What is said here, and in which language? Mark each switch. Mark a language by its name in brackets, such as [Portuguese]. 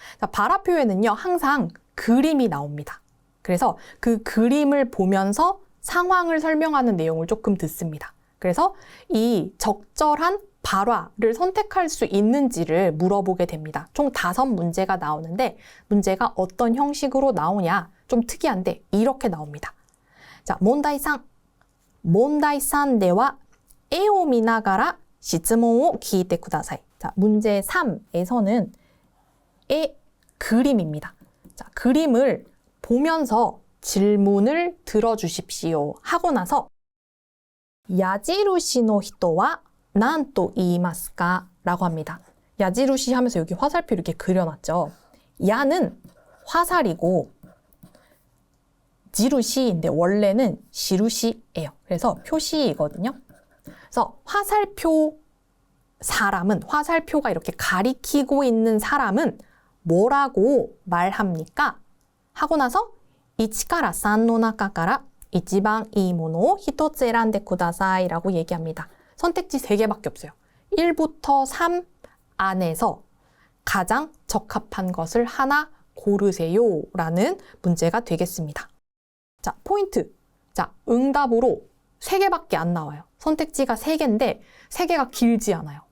[Korean] 자, 발화 표현은요, 항상 그림이 나옵니다. 그래서 그 그림을 보면서 상황을 설명하는 내용을 조금 듣습니다. 그래서 이 적절한 발화를 선택할 수 있는지를 물어보게 됩니다. 총 5문제가 나오는데 문제가 어떤 형식으로 나오냐 좀 특이한데 이렇게 나옵니다. 자, 문다이상. [Japanese] 문다이상 대와絵を見ながら質問を聞いてください. [Korean] 자, 문제 3에서는 그림입니다. 자, 그림을 보면서 질문을 들어주십시오 하고 나서 [Japanese] 야지루시の人は何と言いますか? [Korean] 라고 합니다. 야지루시 하면서 여기 화살표 이렇게 그려놨죠. 야는 화살이고 지루시인데 원래는 시루시예요. 그래서 표시이거든요. 그래서 화살표 사람은, 화살표가 이렇게 가리키고 있는 사람은 뭐라고 말합니까? 하고 나서 [Japanese] 1から3の中から一番いいものを1つ選んでください [Korean] 라고 얘기합니다. 선택지 3개밖에 없어요. 1부터 3 안에서 가장 적합한 것을 하나 고르세요 라는 문제가 되겠습니다. 자, 포인트. 자, 응답으로 3개밖에 안 나와요. 선택지가 3개인데 3개가 길지 않아요.